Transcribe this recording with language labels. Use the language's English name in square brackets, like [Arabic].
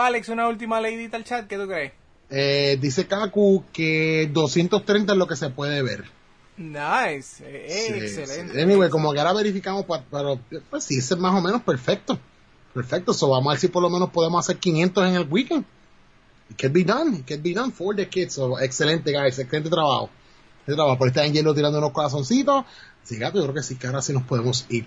[Spanish] Alex, una última leidita al chat, ¿qué tú crees? Dice Kaku que 230 es lo que se puede ver. Nice, sí, excelente. Sí. Anyway, como que ahora verificamos, pero pues sí, es más o menos perfecto. Perfecto, so vamos a ver si por lo menos podemos hacer 500 en el weekend. [English] It could be done for the kids. [Spanish] So, excelente, guys, excelente trabajo. Excelente trabajo, por estar en hielo tirando unos corazoncitos. Sí, gato, yo creo que sí, que ahora sí nos podemos ir.